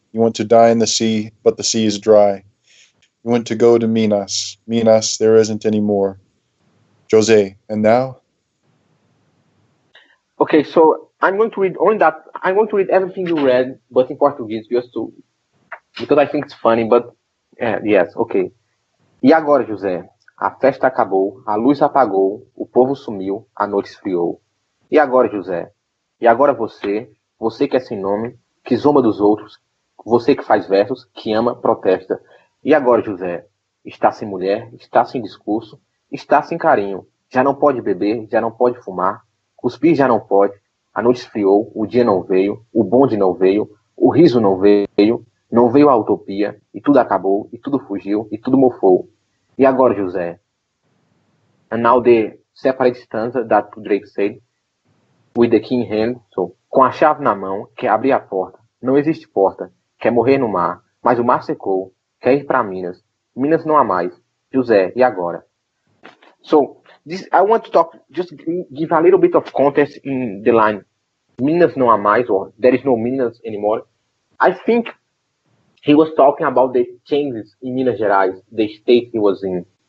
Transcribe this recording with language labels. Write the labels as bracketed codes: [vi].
[en] You want to die in the sea, but the sea is dry. You want to go to Minas. Minas, there isn't any more. Jose, and now? Okay, so I'm going to read only that. I'm going to read everything you read, but in Portuguese, because I think it's funny. But yes, okay. [pt] E agora, José? A festa acabou, a luz apagou, o povo sumiu, a noite esfriou. E agora, José? E agora você que é sem nome, que zomba dos outros, você que faz versos, que ama, protesta. E agora, José? Está sem mulher, está sem discurso, está sem carinho. Já não pode beber, já não pode fumar, cuspir já não pode, a noite esfriou, o dia não veio, o bonde não veio, o riso não veio a utopia, e tudo acabou, e tudo fugiu, e tudo mofou. E agora, José? [en] And now the separate stanza that Drake said, with the key in hand, so, [pt] com a chave na mão, quer abrir a porta. Não existe porta. Quer morrer no mar, mas o mar secou. Quer ir para Minas. Minas não há mais. José, e agora? [en] So, I want to talk, just give a little bit of context in the line, [pt] Minas não há mais, [en] or there is no Minas anymore. I think he was talking about the changes in Minas Gerais, the state he was in.